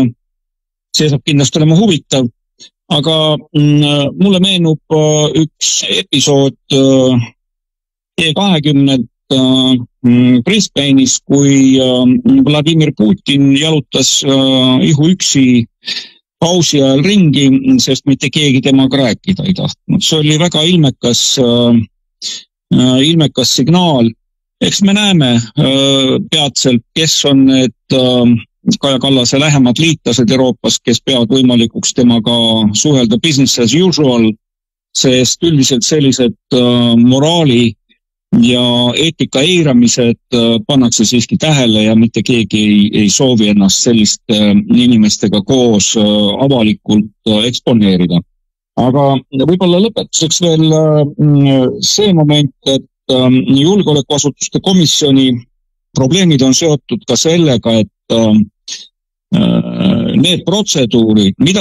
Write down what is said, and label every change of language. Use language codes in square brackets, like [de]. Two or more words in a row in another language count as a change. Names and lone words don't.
[et] See saab kindlasti olema huvitav. Aga mulle meenub üks episood E20 Brisbane'is, kui Vladimir Putin jalutas ihuüksi pausi ajal ringi, sest mitte keegi temaga rääkida ei tahtnud. See oli väga ilmekas signaal. Eks me näeme peatselt, kes on need Kaja Kallase lähemad liitlased Euroopas, kes peavad võimalikuks temaga suhelda [en] business as usual, [et] sest üldiselt sellised moraali ja eetika eiramised pannakse siiski tähele ja mitte keegi ei soovi ennast selliste inimestega koos avalikult eksponeerida. Aga võib-olla lõpetuseks veel see moment, et julgeolekuasutuste komisjoni probleemid on seotud ka sellega, et need protseduurid, mida